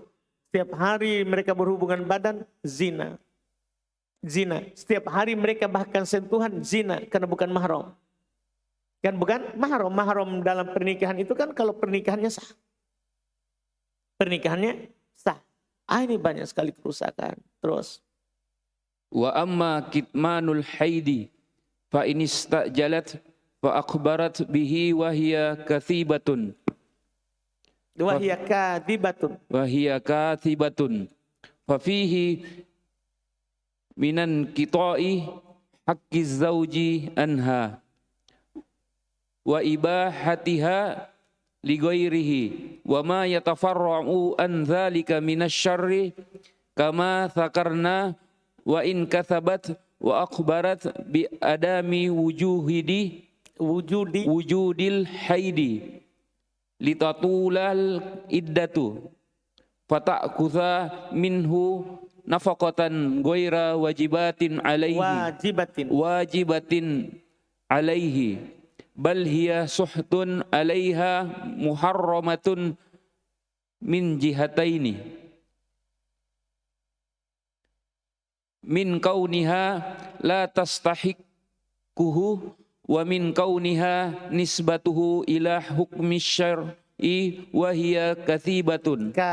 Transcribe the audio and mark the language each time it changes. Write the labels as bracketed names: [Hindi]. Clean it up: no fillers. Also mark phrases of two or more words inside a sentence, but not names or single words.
[Indonesian] Setiap hari mereka berhubungan badan, zina. Zina. Setiap hari mereka bahkan sentuhan, zina. Karena bukan mahram. Kan bukan mahram. Mahram dalam pernikahan itu kan kalau pernikahannya sah. Pernikahannya sah. Ini banyak sekali kerusakan. Terus. [Arabic] وأما كتمان الحيض فإن استعجلت فأخبرت به وهي كاذبة وهي كاذبة. وهي كاذبة. ففيه من قطع حق الزوج عنها وإباحتها لغيره وما يتفرع عن ذلك من الشر كما ذكرنا وإن كذبت وأخبرت بعدم وجود الحيض لتطول العدة فتأخذ منه نفقة غير واجبة عليه بل هي سحت عليها محرمة من جهتين من كونها لا تستحقه ومن كونها نسبته إلى حكم شرعي وهي كاذبة